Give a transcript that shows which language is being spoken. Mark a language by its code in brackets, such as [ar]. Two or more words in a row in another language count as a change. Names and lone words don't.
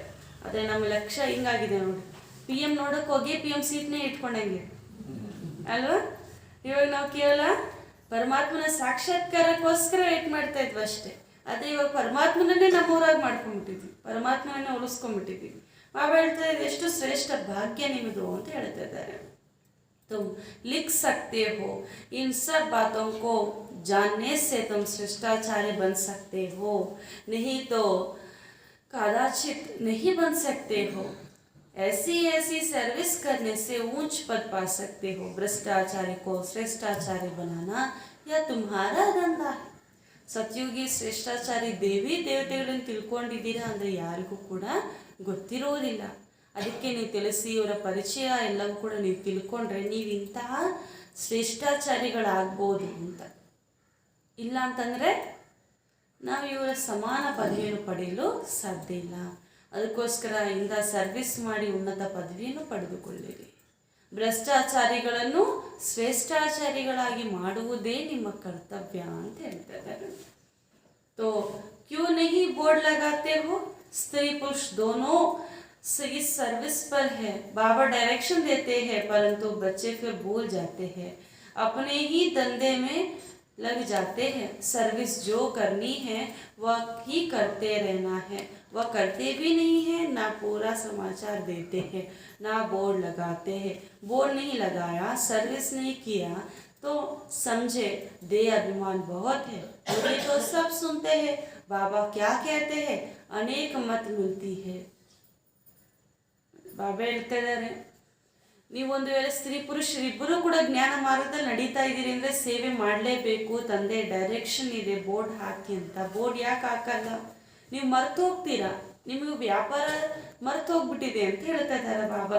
[kn] ಅದೇ ನಮ್ಮ ಲಕ್ಷ್ಯ ಹಿಂಗಾಗಿದೆ ನೋಡಿ, PM ನೋಡೋಕೆ ಹೋಗಿ PM ಸೀಟ್ನೇ ಇಟ್ಕೊಂಡಂಗೆ ಅಲ್ವಾ? ಇವಾಗ ನಾವು ಕೇವಲ ಪರಮಾತ್ಮನ ಸಾಕ್ಷಾತ್ಕಾರಕ್ಕೋಸ್ಕರ ವೇಟ್ ಮಾಡ್ತಾ ಇದ್ವಿ ಅಷ್ಟೇ. ಅದೇ ಇವಾಗ ಪರಮಾತ್ಮನನ್ನೇ ನಮ್ಮೂರಾಗಿ ಮಾಡ್ಕೊಂಡ್ಬಿಟ್ಟಿದ್ವಿ, ಪರಮಾತ್ಮನನ್ನೇ ಉಳಿಸ್ಕೊಂಡ್ಬಿಟ್ಟಿದ್ವಿ. ಬಾಬಾ ಹೇಳ್ತಾ ಇದ್ದು ಎಷ್ಟು ಶ್ರೇಷ್ಠ ಭಾಗ್ಯ ನಿಮ್ಮದು ಅಂತ ಹೇಳ್ತಾ ಇದ್ದಾರೆ. [hi] तुम लिख सकते हो, इन सब बातों को जानने से तुम श्रेष्ठाचार्य बन सकते हो, नहीं तो कदाचित नहीं बन सकते हो। ऐसी ऐसी सर्विस करने से ऊंच पद पा सकते हो। भ्रष्टाचारी को श्रेष्ठाचार्य बनाना यह तुम्हारा धंधा है। [kn] ಸತ್ಯುಗಿ ಶ್ರೇಷ್ಠಾಚಾರಿ ದೇವಿ ದೇವತೆಗಳನ್ನು ತಿಳ್ಕೊಂಡಿದ್ದೀರಾ ಅಂದರೆ ಯಾರಿಗೂ ಕೂಡ ಗೊತ್ತಿರೋದಿಲ್ಲ. ಅದಕ್ಕೆ ನೀವು ತಿಳಿಸಿ, ಇವರ ಪರಿಚಯ ಎಲ್ಲವೂ ಕೂಡ ನೀವು ತಿಳ್ಕೊಂಡ್ರೆ ನೀವು ಇಂತಹ ಶ್ರೇಷ್ಠಾಚಾರಿಗಳಾಗ್ಬೋದು ಅಂತ. ಇಲ್ಲ ಅಂತಂದರೆ ನಾವು ಇವರ ಸಮಾನ ಪದವಿಯನ್ನು ಪಡೆಯಲು ಸಾಧ್ಯ ಇಲ್ಲ. ಅದಕ್ಕೋಸ್ಕರ ಇಂದ ಸರ್ವಿಸ್ ಮಾಡಿ ಉನ್ನತ ಪದವಿಯನ್ನು ಪಡೆದುಕೊಳ್ಳಿರಿ. ಭ್ರಷ್ಟಾಚಾರಿಗಳನ್ನು ಶ್ರೇಷ್ಠಾಚಾರಿಗಳಾಗಿ ಮಾಡುವುದೇ ನಿಮ್ಮ ಕರ್ತವ್ಯ ಅಂತ ಹೇಳ್ತಾರೆ. [hi] तो क्यों नहीं बोर्ड लगाते हो? स्त्री पुरुष दोनों इस सर्विस पर है। बाबा डायरेक्शन देते हैं परंतु बच्चे फिर भूल जाते हैं, अपने ही धंधे में लग जाते हैं। सर्विस जो करनी है वह ही करते रहना है, वह करते भी नहीं है, ना पूरा समाचार देते हैं, ना बोर्ड लगाते हैं। बोर्ड नहीं लगाया, सर्विस नहीं किया तो समझे दे अभिमान बहुत है। ये तो सब सुनते हैं, बाबा क्या कहते हैं, अनेक मत मिलती है। [kn] ಬಾಬಾ ಹೇಳ್ತಾ ಇದ್ದಾರೆ, ನೀವೊಂದು ವೇಳೆ ಸ್ತ್ರೀ ಪುರುಷರಿಬ್ಬರು ಕೂಡ ಜ್ಞಾನ ಮಾರ್ಗದಲ್ಲಿ ನಡೀತಾ ಇದ್ದೀರಿ ಅಂದರೆ ಸೇವೆ ಮಾಡಲೇಬೇಕು. ತಂದೆ ಡೈರೆಕ್ಷನ್ ಇದೆ, ಬೋರ್ಡ್ ಹಾಕಿ ಅಂತ. ಬೋರ್ಡ್ ಯಾಕೆ ಹಾಕಲ್ಲ? ನೀವು ಮರೆತು ಹೋಗ್ತೀರಾ, ನಿಮಗೆ ವ್ಯಾಪಾರ ಮರೆತು ಹೋಗ್ಬಿಟ್ಟಿದೆ ಅಂತ ಹೇಳ್ತಾ ಇದ್ದಾರೆ ಬಾಬಾ.